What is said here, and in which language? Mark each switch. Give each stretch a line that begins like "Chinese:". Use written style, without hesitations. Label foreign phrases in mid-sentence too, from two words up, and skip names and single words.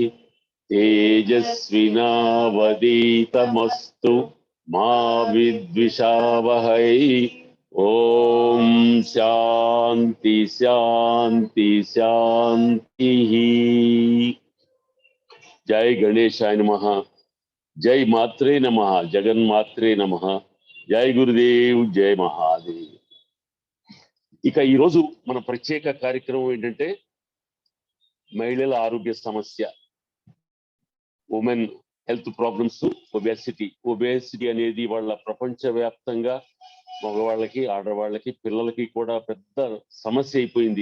Sanskrit: तेजस्विनावधीतमस्तु मा विद्विषावहै। ओम शांति शांति शांतिः। जय गणेशाय नमः। जय मात्रे नमः। जगन्मात्रे नमः। జై గురుదేవ్, జై మహాదేవ్.
Telugu: ఇక ఈరోజు మన ప్రత్యేక కార్యక్రమం ఏంటంటే మహిళల ఆరోగ్య సమస్య,
English: women health problems,
Telugu: ఒబేసిటీ అనేది వాళ్ళ ప్రపంచవ్యాప్తంగా మగవాళ్ళకి, ఆడవాళ్ళకి, పిల్లలకి కూడా పెద్ద సమస్య అయిపోయింది.